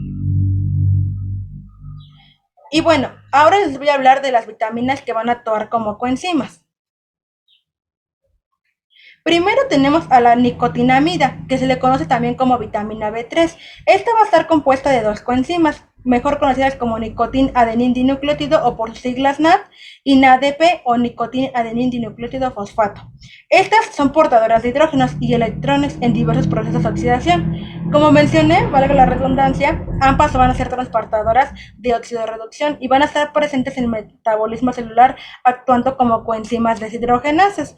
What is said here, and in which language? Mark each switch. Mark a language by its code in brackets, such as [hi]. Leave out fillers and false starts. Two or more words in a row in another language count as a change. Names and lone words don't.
[es] Y bueno, ahora les voy a hablar de las vitaminas que van a actuar como coenzimas. Primero tenemos a la nicotinamida, que se le conoce también como vitamina B3. Esta va a estar compuesta de dos coenzimas, mejor conocidas como nicotin-adenin-dinucleótido o por sus siglas NAD, y NADP o nicotin-adenin-dinucleótido fosfato. Estas son portadoras de hidrógenos y electrones en diversos procesos de oxidación. Como mencioné, valga la redundancia, ambas van a ser transportadoras de oxidorreducción y van a estar presentes en el metabolismo celular actuando como coenzimas deshidrogenases.